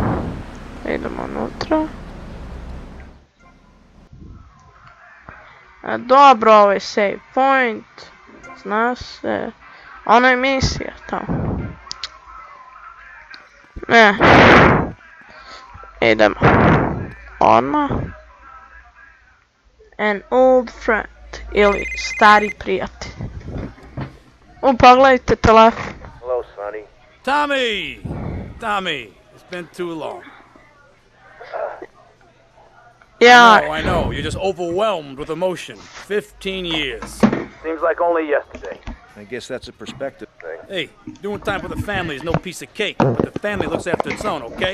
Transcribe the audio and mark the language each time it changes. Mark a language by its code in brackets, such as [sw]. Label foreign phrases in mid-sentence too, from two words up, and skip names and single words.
[sr] Idemo unutra. Dobro, ovo je [en] save point. [sr] Zna se. Ono je misija tamo. Ne. Idemo. Odmah. [en] An old friend. [sr] Ili stari prijatelj. Pogledajte telefon. [en] Hello, Sonny. Tommy, it's been too long. Yeah. I know, you're just overwhelmed with emotion. 15 years. Seems like only yesterday. I guess that's a perspective thing. Hey, doing time for the family is no piece of cake, but the family looks after its own, okay?